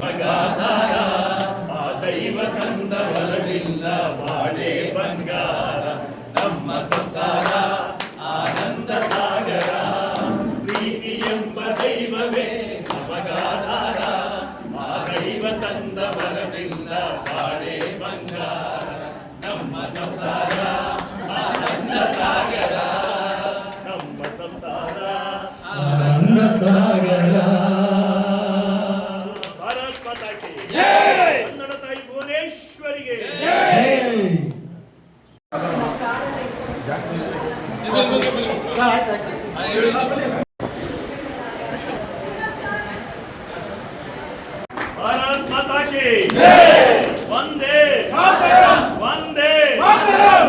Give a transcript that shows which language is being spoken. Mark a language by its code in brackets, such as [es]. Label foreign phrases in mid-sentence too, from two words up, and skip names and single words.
[kn] ಸಂಸಾರ ಆನಂದ ಸಾಗರ ಪ್ರೀತಿ ಎಂಬ ದೈವವೇ ನಮಗಾಧಾರ ಆ ದೈವ ತಂದ ಬರಲಿಲ್ಲ ಬಾಳೆ ಬಂಗಾರ ನಮ್ಮ ಸಂಸಾರ ಆನಂದ ಸಾಗರ ನಮ್ಮ ಸಂಸಾರ ಆನಂದ ಸಾಗರ. [hi] भारत माता की जय. [kn] ಕನ್ನಡ ತಾಯಿ ಭುವನೇಶ್ವರಿಗೆ ಜೈ. [hi] भारत माता की जय. वंदे मातरम. वंदे मातरम.